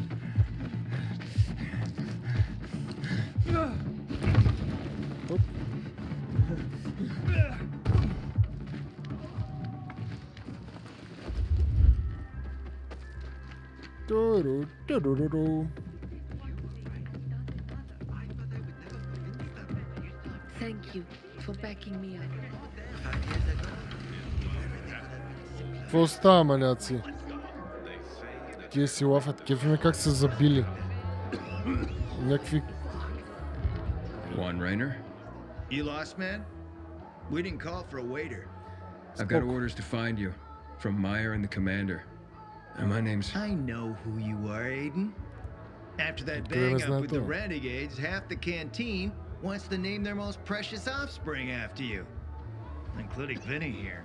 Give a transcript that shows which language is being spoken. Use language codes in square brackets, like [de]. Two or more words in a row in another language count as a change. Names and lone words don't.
[en] Оп. Туру. Thank you for backing me up. [bg] Какво става, маняци? Тия си лафят. Кефиме как са забили. Някакви... [en] Juan Rainer? You lost, man? We didn't call for a waiter. I've got orders to find you from Meyer and the commander. And my name's... I know who you are, Aiden. After that [bg] Откъде ме [en] bang up with the [bg] знаете? [en] renegades, half the canteen wants to name their most precious offspring after you, including Vinny here.